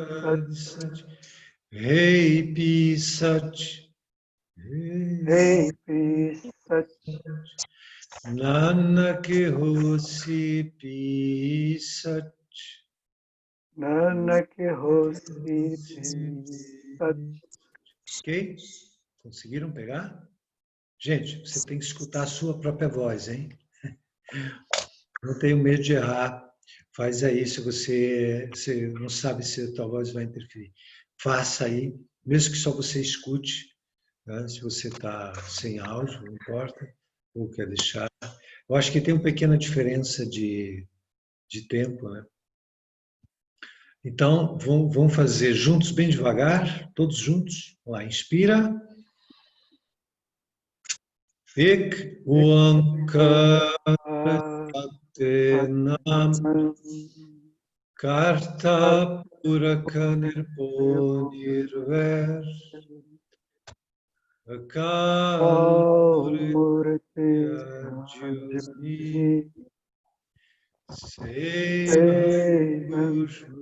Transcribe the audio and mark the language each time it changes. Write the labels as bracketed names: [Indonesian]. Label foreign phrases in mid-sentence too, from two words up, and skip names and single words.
[Punjabi] ਆਦਿ ਸਚੁ. ਹੈ ਭੀ ਸਚੁ. ਹੈ ਭੀ ਸਚੁ ਨਾਨਕ ਹੋਸੀ ਭੀ ਸਚੁ. ਨਾਨਕ ਹੋਸੀ ਭੀ ਸਚੁ. [Portuguese] Ok? Conseguiram pegar? Gente, você tem que escutar a sua própria voz, hein? Não tenho medo de errar. Faz aí, se você não sabe se a tua voz vai interferir. Faça aí, mesmo que só você escute, né? Se você está sem áudio, não importa, ou quer deixar. Eu acho que tem uma pequena diferença de tempo, né? Então, vamos fazer juntos, bem devagar, todos juntos. Vamos lá, inspira. [Punjabi] ਇਕ ਓਅੰਕਾਰ ਸਤਿਨਾਮੁ ਕਰਤਾ ਪੁਰਖੁ ਨਿਰਭਉ ਨਿਰਵੈਰੁ ਅਕਾਲ ਮੂਰਤਿ ਅਜੂਨੀ ਸੈਭੰ ਗੁਰ